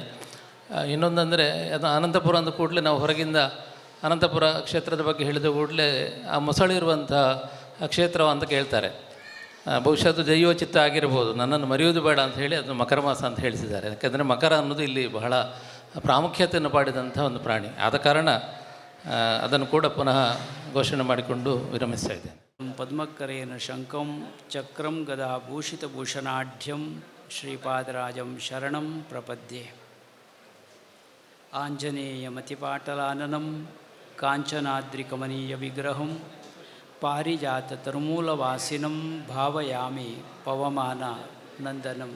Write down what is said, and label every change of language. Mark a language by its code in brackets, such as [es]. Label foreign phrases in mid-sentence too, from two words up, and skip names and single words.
[kn] ಇನ್ನೊಂದಂದರೆ ಅದು ಅನಂತಪುರ ಅಂದ ಕೂಡಲೇ ನಾವು ಹೊರಗಿಂದ ಅನಂತಪುರ ಕ್ಷೇತ್ರದ ಬಗ್ಗೆ ಹೇಳಿದ ಕೂಡಲೇ ಆ ಮೊಸಳೆ ಇರುವಂಥ ಕ್ಷೇತ್ರ ಅಂತ ಕೇಳ್ತಾರೆ. ಬಹುಶಃ ಅದು ದೈವಚಿತ್ತ ಆಗಿರ್ಬೋದು, ನನ್ನನ್ನು ಮರೆಯುವುದು ಬೇಡ ಅಂತ ಹೇಳಿ ಅದನ್ನು ಮಕರ ಮಾಸ ಅಂತ ಹೇಳಿಸಿದ್ದಾರೆ. ಯಾಕೆಂದರೆ ಮಕರ ಅನ್ನೋದು ಇಲ್ಲಿ ಬಹಳ ಪ್ರಾಮುಖ್ಯತೆಯನ್ನು ಪಡೆದಂಥ ಒಂದು ಪ್ರಾಣಿ. ಆದ ಕಾರಣ ಅದನ್ನು ಕೂಡ ಪುನಃ ಘೋಷಣೆ ಮಾಡಿಕೊಂಡು ವಿರಮಿಸ್ತಾ ಇದ್ದೇನೆ. [sa] ಪದ್ಮಕರೇನ ಶಂಕಂ ಚಕ್ರಂ ಗದಾ ಭೂಷಿತಭೂಷಣಾಢ್ಯಂ ಶ್ರೀಪಾದರಾಜಂ ಶರಣಂ ಪ್ರಪದ್ಯೆ. ಆಂಜನೇಯಮತಿಪಾಟಲಾನನಂ ಕಾಂಚನಾದ್ರಿಕಮನೀಯ ವಿಗ್ರಹಂ ಪಾರಿಜಾತತರುಮೂಲವಾಸಿನಂ ಭಾವಯಾಮಿ ಪವಮಾನ ನಂದನಂ.